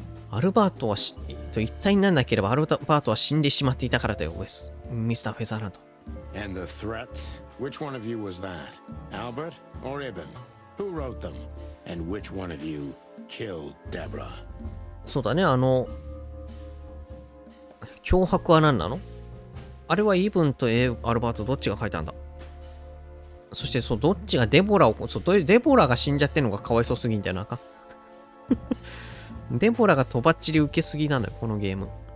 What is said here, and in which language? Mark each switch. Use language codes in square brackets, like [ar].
[ja] アルバートはと一体にならなければアルバートは死んでしまっていたからだよ、ミスター・フェザーランド。 [en] And the threats? Which one of you was that? Albert or Ibn? Who wrote them? And which one of you killed Deborah? [ja] そうだね、脅迫は何なの？あれはイブンとアルバートどっちが書いたんだ？そしてそう、どっちがデボラを、デボラが死んじゃってるのがかわいそうすぎんだよな。デボラがとばっちり受けすぎなのよ、このゲーム。